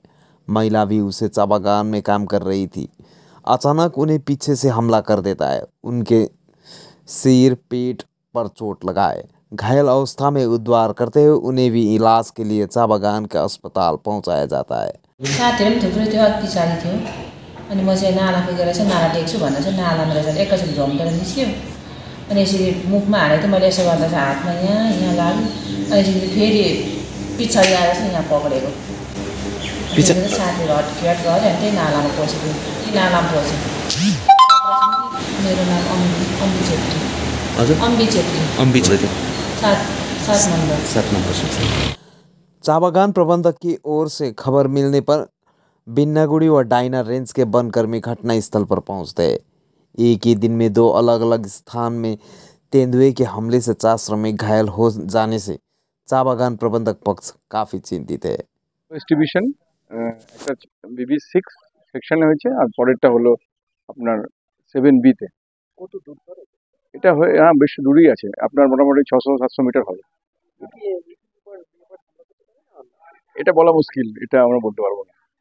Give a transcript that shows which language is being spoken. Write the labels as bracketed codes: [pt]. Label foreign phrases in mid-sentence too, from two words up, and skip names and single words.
[hi] महिला भी उसे चा बागान में काम कर रही थी। अचानक उन्हें पीछे से हमला कर देता है। उनके सिर, पेट पर चोट लगा है। घायल अवस्था में उद्धार करते हुए उन्हें भी इलाज के लिए चा बागान के अस्पताल पहुंचाया जाता है। [ne] साथीहरु पनि थुप्रै थियो, अति पछाडि थियो। अनि म चाहिँ नाला पुगेर चाहिँ नाला देख्छु भनेर चाहिँ नालामा रहेछ एकैछिन झम्टेर निस्क्यो। अनि यसरी मुखमा हानेको थिएँ मैले, यसो गर्दा चाहिँ हातमा यहाँ लाग्यो। अनि यसरी फेरि पछाडि आएर चाहिँ यहाँ पक्रेको। साथीहरु हटकेट गऱ्यो अनि त्यही नालामा पसेको। ती नालामा पसेको। मेरो नाम अम्बी छेत्री। हजुर, अम्बी छेत्री। 7 नंबर। [hi] चा बागान प्रबंधक की ओर से खबर मिलने पर बिन्नागुड़ी व डायना रेंज के वनकर्मी घटनास्थल पर पहुंचते हैं। एक ही दिन में 2 अलग अलग स्थान में तेंदुए के हमले से 4 श्रमिक घायल हो जाने से चा बागान प्रबंधक पक्ष काफी चिंतित है। [bn] ডিস্ট্রিবিউশন একটা BB6 সেকশনে হয়েছে আর পরেরটা হলো আপনার 7B তে। কত দূর পরে এটা হয়ে? হ্যাঁ, বেশ দূরেই আছে, আপনার মোটামুটি 600-700 মিটার হবে। এটা বলা মুশকিল, এটা আমরা বলতে পারবো না।